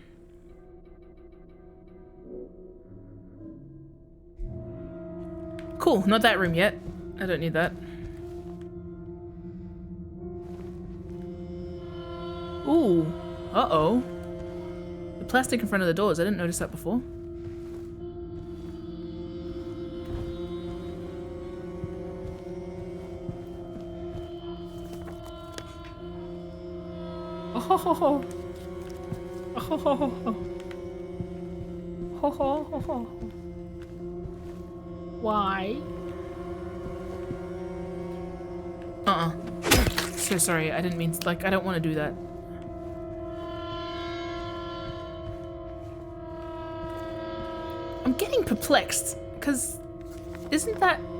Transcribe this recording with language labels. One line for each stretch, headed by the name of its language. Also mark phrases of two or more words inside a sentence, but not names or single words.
English: Cool, not that room yet. I don't need that. Ooh, uh-oh. The plastic in front of the doors, I didn't notice that before. Oh ho ho ho. Oh ho ho ho ho. Ho ho ho ho. Why? So sorry, I didn't mean to, like, I don't want to do that. I'm getting perplexed, because isn't that...